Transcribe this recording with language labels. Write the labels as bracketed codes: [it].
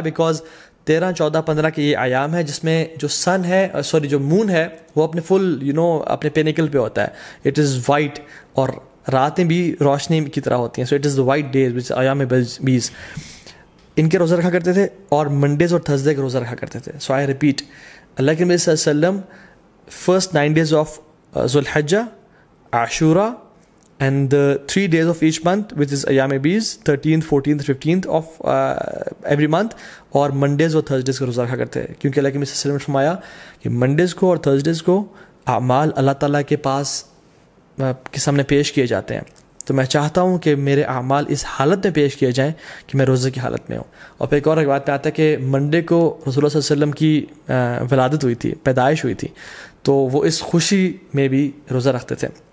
[en] because [ur] 13، 14، 15 کے یہ ایام ہے جس میں جو سن ہے جو مون ہے وہ اپنے فل اپنے پینیکل پہ ہوتا ہے. [en] it is white [ur] اور راتیں بھی روشنی کی طرح ہوتی ہیں. [en] so it is the white days which [ur] ایام بیض. ان کے روزہ رکھا کرتے تھے اور منڈیز اور تھرسڈے کے روزہ رکھا کرتے تھے. [en] so I repeat, [ur] اللہ کے نبی صلی اللہ علیہ وسلم [en] first 9 days of Zulhijjah, Ashura, and the 3 days of each month, which is Ayyam Beez, 13th, 14th, 15th of every month, [ur] اور منڈیز اور تھرسڈیز کو روزہ رکھا کرتے ہیں. کیونکہ اللہ کے نبی صلی اللہ علیہ وسلم نے فرمایا کہ منڈیز کو اور تھرسڈیز کو اعمال اللہ تعالیٰ کے پاس کے سامنے پیش کیے جاتے ہیں. تو میں چاہتا ہوں کہ میرے اعمال اس حالت میں پیش کیے جائیں کہ میں روزے کی حالت میں ہوں. اور پھر ایک اور روایت میں آتا ہے کہ منڈے کو رسول اللہ صلی اللہ علیہ وسلم کی ولادت ہوئی تھی، پیدائش ہوئی تھی، تو وہ اس خوشی میں بھی روزہ رکھتے تھے.